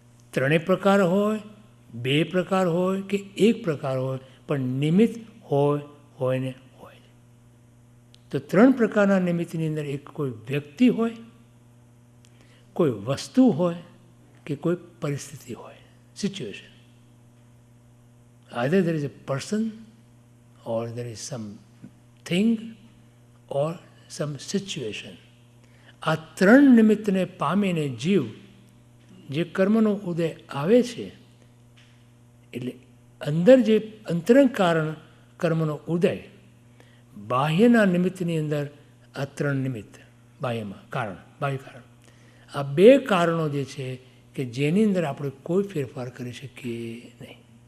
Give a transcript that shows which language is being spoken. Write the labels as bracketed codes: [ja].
[gu] ત્રણેય પ્રકાર હોય, બે પ્રકાર હોય કે એક પ્રકાર હોય, પણ નિમિત્ત હોય ને હોય. તો ત્રણ પ્રકારના નિમિત્તની અંદર એક કોઈ વ્યક્તિ હોય, કોઈ વસ્તુ હોય કે કોઈ પરિસ્થિતિ હોય, situation. [en] Either there is a person or there is some thing or some situation. [gu] આ ત્રણ નિમિત્તને પામીને જીવ જે કર્મનો ઉદય આવે છે, એટલે અંદર જે અંતરંગ કારણ કર્મનો ઉદય, બાહ્યના નિમિત્તની અંદર આ ત્રણ નિમિત્ત, બાહ્યમાં કારણ, બાહ્ય કારણ, આ બે કારણો જે છે કે જેની અંદર આપણે કોઈ ફેરફાર કરી શકીએ નહીં.